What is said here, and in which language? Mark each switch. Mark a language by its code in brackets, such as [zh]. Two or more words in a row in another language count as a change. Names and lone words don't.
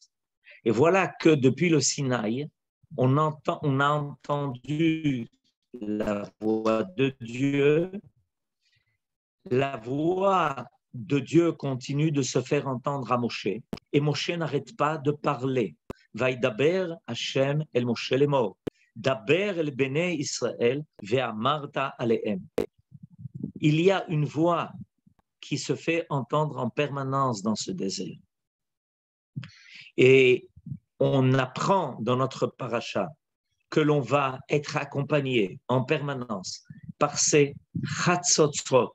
[fr] Et voilà que depuis le Sinaï, on a entendu la voix de Dieu. La voix de Dieu continue de se faire entendre à Moshe. Et Moshe n'arrête pas de parler. [he] וידבר השם אל משה לאמר דבר אל בני ישראל ואמרת אלהם. [fr] Il y a une voix qui se fait entendre en permanence dans ce désert. Et on apprend dans notre paracha que l'on va être accompagné en permanence par ces chatzotzrot.